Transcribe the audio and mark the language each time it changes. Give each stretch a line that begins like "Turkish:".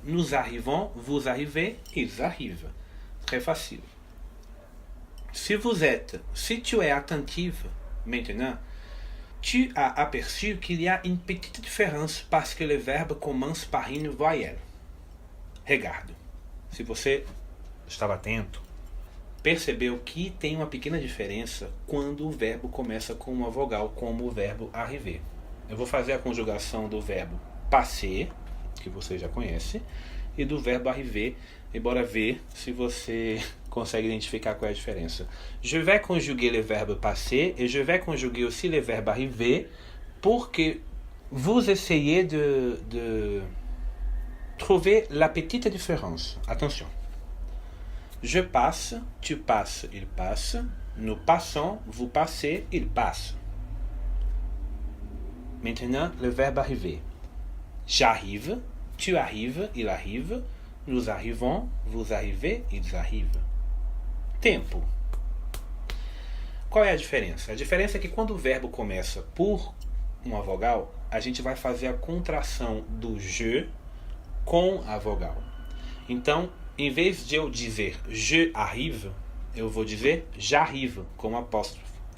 French: Nous arrivons, vous arrivez, ils arrivent. Très facile. Si tu es attentive, maintenant, tu as aperçu qu'il y a une petite différence parce que le verbe commence par une voyelle. Regarde.
Portuguese: Se você estava atento, percebeu que tem uma pequena diferença quando o verbo começa com uma vogal, como o verbo arriver. Eu vou fazer a conjugação do verbo passer, que você já conhece, e do verbo arriver, e bora ver se você consegue identificar qual é a diferença.
French: Je vais conjuguer le verbe passer et je vais conjuguer aussi le verbe arriver pour que vous essayiez de trouver la petite différence. Attention. Je passe, tu passes, il passe. Nous passons, vous passez, il passe. Maintenant, le verbe arriver. J'arrive, tu arrives, il arrive. Nous arrivons, vous arrivez, ils arrivent.
Portuguese: Tempo. Qual é a diferença? A diferença é que quando o verbo começa por uma vogal, a gente vai fazer a contração do je com a vogal. Então, em vez de eu dizer je arrive, eu vou dizer j'arrive com apóstrofo.